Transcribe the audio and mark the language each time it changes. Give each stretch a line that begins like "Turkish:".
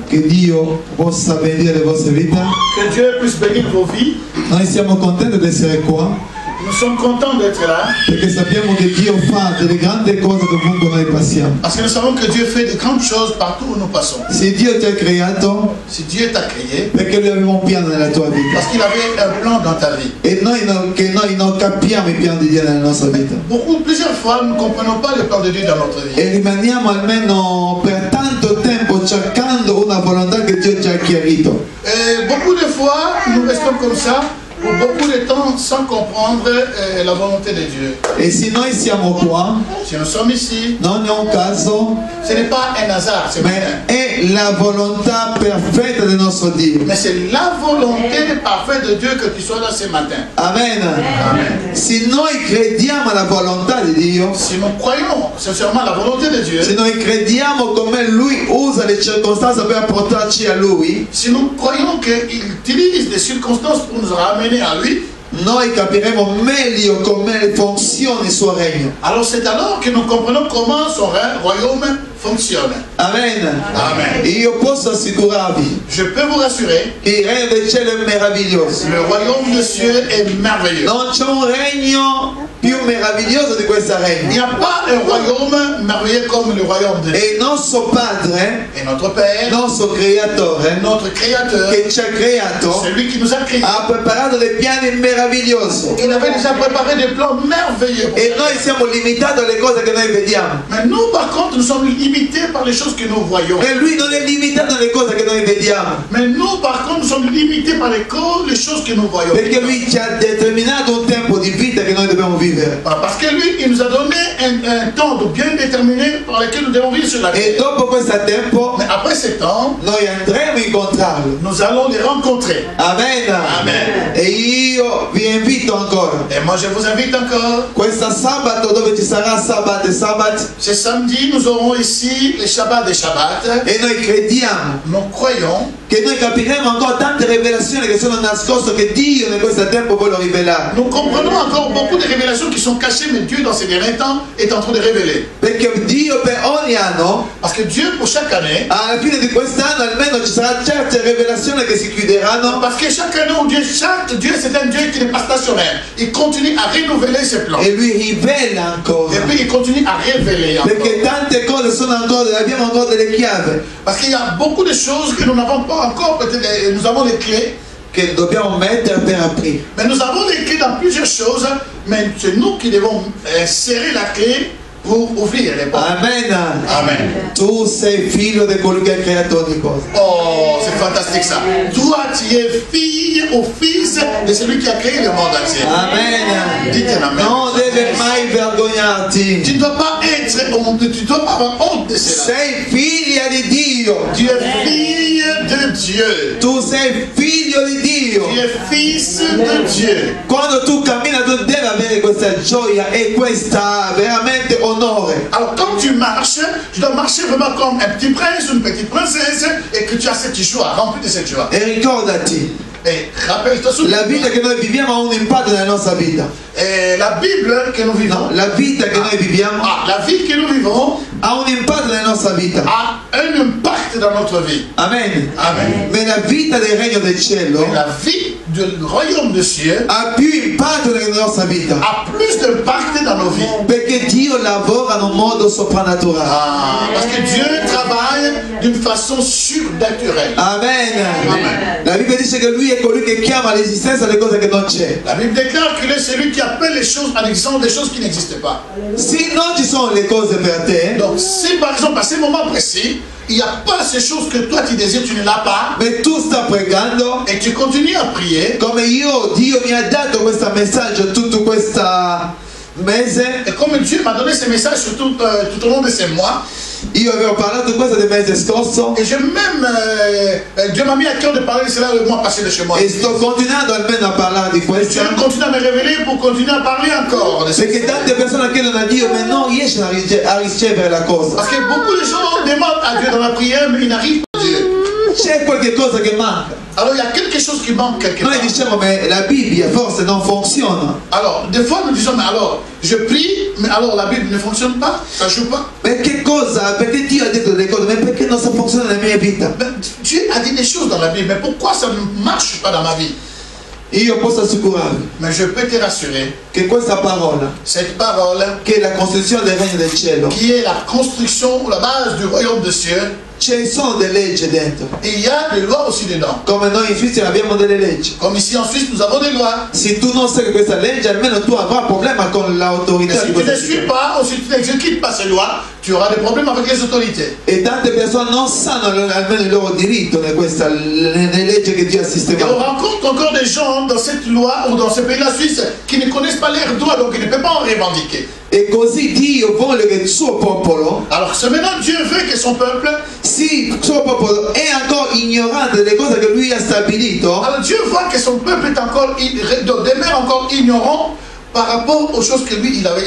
Italian: Che Dio possa benedire le vostre vite.
French: Que Dieu puisse bénir vos vies.
Italian: Noi siamo contenti di essere qua
French: Nous sommes contents d'être là.
Italian: perché sappiamo che Dio fa delle grandi cose dovunque noi passiamo.
French: Parce que nous savons que Dieu fait de grandes choses partout où nous passons.
Italian: Se Dio ti ha creato,
French: Si Dieu t'a créé,
Italian: perché Lui aveva un piano nella tua vita.
French: parce qu'il avait un plan dans ta vie.
Italian: E che noi non capiamo il piano di Dio nella nostra vita.
French: Plusieurs fois, nous ne comprenons pas le plan de Dieu dans notre vie.
Italian: E rimaniamo almeno per tanto tempo cercando una volontà che Dio ci ha chiarito.
French: Et beaucoup de fois, nous restons comme ça pour beaucoup de temps sans comprendre la volonté de Dieu.
Italian: E se noi siamo qua,
French: Si nous sommes ici,
Italian: non è un caso,
French: ce n'est pas un hasard, c'est
Italian: ma
French: vrai.
Italian: è la volontà perfetta del nostro Dio.
French: Mais c'est la volonté parfaite de Dieu que tu sois là ce matin.
Italian: Amen.
French: Amen.
Italian: Se noi crediamo alla volontà di Dio,
French: Si nous croyons sincèrement la volonté de Dieu,
Italian: se noi crediamo come Lui usa le circostanze per portarci a Lui,
French: si nous croyons qu'il utilise des circonstances pour nous ramener à lui,
Italian: noi capiremo meglio come funziona il suo regno.
French: alors c'est alors que nous comprenons comment son royaume fonctionne.
Italian: Amen.
French: Amen.
Italian: Io posso assicurarvi
French: Je peux vous rassurer,
Italian: che il regno del cielo è meraviglioso.
French: le royaume de Dieu est merveilleux.
Italian: Non c'è un regno più meraviglioso di questo
French: Il
Italian: regno.
French: n'y a pas un royaume merveilleux comme le royaume de Dieu.
Italian: E il nostro Padre,
French: Et notre Père,
Italian: il nostro Creatore,
French: notre Créateur,
Italian: che ci ha creato,
French: c'est lui qui nous a créés.
Italian: ha preparato dei piani meravigliosi.
French: Il avait déjà préparé des plans merveilleux.
Italian: E noi siamo limitati alle cose che noi vediamo.
French: Mais nous, par contre, nous sommes limités par les choses que nous voyons.
Italian: E lui non è limitato alle cose che noi vediamo.
French: Mais nous, par contre, nous sommes limités par les choses que nous voyons.
Italian: Perché lui ci ha determinato un tempo di vita che noi dobbiamo vivere.
French: Parce que lui, il nous a donné un temps bien déterminé par lequel nous devons vivre sur la
Italian: E dopo questo tempo
French: Mais après ce temps,
Italian: noi andremo a incontrarlo.
French: nous allons les rencontrer.
Italian: Amen.
French: Amen.
Italian: E io vi invito ancora.
French: Et moi, je vous invite encore.
Italian: Questa sabato dove ci sarà sabato e sabato.
French: Ce samedi, nous aurons ici les Shabbats des Shabbats.
Italian: E noi crediamo
French: Nous croyons
Italian: che noi capiremo ancora tante rivelazioni che sono nascoste, che Dio in questo tempo vuole rivelare.
French: Nous comprenons encore beaucoup de révélations qui sont cachées, mais Dieu, dans ces derniers temps, est en train de révéler.
Italian: Perché Dio per ogni anno,
French: Parce que Dieu, pour chaque année,
Italian: alla fine di quest'anno almeno ci saranno certe rivelazioni che si chiuderanno.
French: parce que chaque année, chaque Dieu, c'est un Dieu qui n'est pas stationnaire. Il continue à renouveler ses plans.
Italian: E lui rivela ancora.
French: Et puis, il continue à révéler encore.
Italian: Perché tante cose sono ancora, abbiamo ancora delle chiavi
French: Parce qu'il y a beaucoup de choses que nous n'avons pas encore, peut-être, nous avons les clés,
Italian: che dobbiamo mettere per aprire.
French: mais nous avons les clés dans plusieurs choses, mais c'est nous qui devons serrer la clé pour ouvrir les portes.
Italian: Amen.
French: Amen.
Italian: Tu sei figlio di colui che ha creato ogni cosa.
French: Oh, c'est fantastique ça. Toi, tu es fille ou fils de celui qui a créé le monde entier. Amen. Dites un amen.
Italian: Non devi mai vergognarti.
French: Tu ne dois pas être honte, tu dois pas avoir honte de cela.
Italian: Sei figlia di Dio.
French: Tu es fille de Dieu.
Italian: Tu sei figlio di Dio.
French: Tu es fils de Dieu.
Italian: Quando tu cammini tu devi avere questa gioia e questa veramente onore.
French: Alors quand tu marches vraiment comme un petit prince ou une petite princesse et que tu as cette joie, remplie de cette joie.
Italian: E ricordati,
French: Et rappelle-toi
Italian: la vita che noi viviamo ha un impatto nella nostra vita.
French: Et la Bible que nous vivons,
Italian: No, la vita che noi viviamo
French: la vie que nous vivons
Italian: ha un impatto nella nostra vita.
French: a un impact dans notre vie.
Italian: Amen.
French: Amen.
Italian: Ma la vita del regno del cielo
French: Mais la vie du royaume de Dieu
Italian: ha più impatto nella nostra vita.
French: a plus d'impact dans nos vies.
Italian: Perché Dio lavora in un modo soprannaturale.
French: Parce que Dieu travaille d'une façon surnaturelle.
Italian: Amen.
French: Amen.
Italian: La Bibbia dice che Lui è colui che chiama all'esistenza le cose che non c'è.
French: La Bible déclare qu'il est celui qui appelle les choses en existence des choses qui n'existent pas.
Italian: Se non ci sono le cose per te,
French: Donc si par exemple à ce moment précis, il n'y a pas ces choses que toi tu désires, tu ne l'as pas,
Italian: ma tu stai pregando,
French: et tu continues à prier,
Italian: come Dio mi ha dato questo messaggio tutto questo mese,
French: et comme Dieu m'a donné ces messages sur tout au long de ces mois,
Italian: Io avevo parlato di questo del mese scorso
French: Et je même, Dieu m'a mis à cœur de parler de cela le mois passé de chez moi.
Italian: e sto continuando almeno a parlare di questo.
French: Dieu continue à me révéler pour continuer à parler encore.
Italian: Perché tante persone chiedono a Dio ma non riescono a ricevere la cosa.
French: Parce que beaucoup de gens demandent à Dieu dans la prière, mais ils n'arrivent pas à Dieu.
Italian: C'è qualche cosa che manca.
French: Alors il y a quelque chose qui manque quelque part.
Italian: Noi diciamo ma la Bibbia forse non funziona.
French: Alors, des fois nous disons, mais alors, je prie, mais alors la Bible ne fonctionne pas, ça ne joue pas.
Italian: Ma che cosa? Perché Dio ha detto delle cose, ma perché non sta funzionando nella mia vita?
French: Mais Dieu a dit des choses dans la Bible, mais pourquoi ça ne marche pas dans ma vie?
Italian: Io posso assicurarvi
French: Mais je peux te rassurer,
Italian: che questa parola,
French: cette parole,
Italian: che è la costruzione del regno del cielo,
French: qui est la construction ou la base du royaume des cieux,
Italian: ci sono delle leggi dentro.
French: et il y a des lois aussi dedans.
Italian: Come noi in Svizzera abbiamo delle leggi.
French: Comme ici en Suisse, nous avons des lois.
Italian: Se tu non segui questa legge, almeno tu avrai problema con
French: Mais
Italian: l'autorità
French: si
Italian: di
French: tu ne
Italian: questa
French: suis
Italian: città.
French: pas, ou si tu n'exécutes pas ces lois, tu auras des problèmes avec les autorités.
Italian: E tante persone non sanno almeno il loro diritto nelle leggi che Dio ha
French: Et on
Italian: sistemato.
French: rencontre encore des gens dans cette loi ou dans ce pays, la Suisse, qui ne connaissent pas leurs droits, donc ils ne peuvent pas en revendiquer.
Italian: E così Dio vuole che il suo popolo,
French: Alors c'est maintenant Dieu veut que son peuple,
Italian: sì, il suo popolo è ancora ignorante delle cose che lui ha stabilito,
French: alors Dieu voit que son peuple est encore, demeure encore ignorant par rapport aux choses que lui il avait.